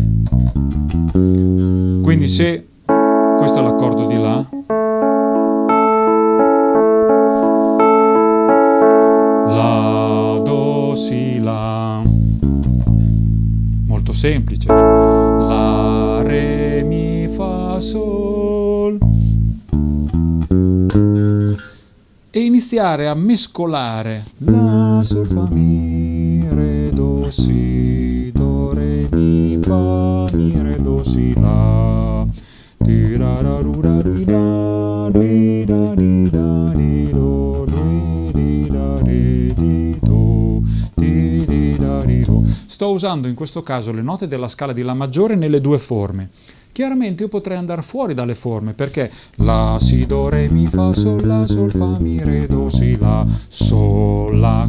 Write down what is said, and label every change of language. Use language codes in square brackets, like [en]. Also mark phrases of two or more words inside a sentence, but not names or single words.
[it] Quindi se questo è l'accordo di La, La, Do, Si, La, molto semplice. La, Re, Mi, Fa, Sol. E iniziare a mescolare La, Sol, Fa, Mi, Re, Do, Si, Do, Re, Mi, Fa, Mi, Re, Do, Si, La, Ti, Ra, Ra, Ru, Ra, Ri, Da, Ri, Da, Ri, Da, Ri, Do, Ri, Da, Re, Di, Do, Ti, Ri, Da, Ri, Do. Sto usando in questo caso le note della scala di La maggiore nelle due forme. Chiaramente io potrei andare fuori dalle forme, perché La, Si, Do, Re, Mi, Fa, Sol, La, Sol, Fa, Mi, Re, Do, Si, La, Sol, La.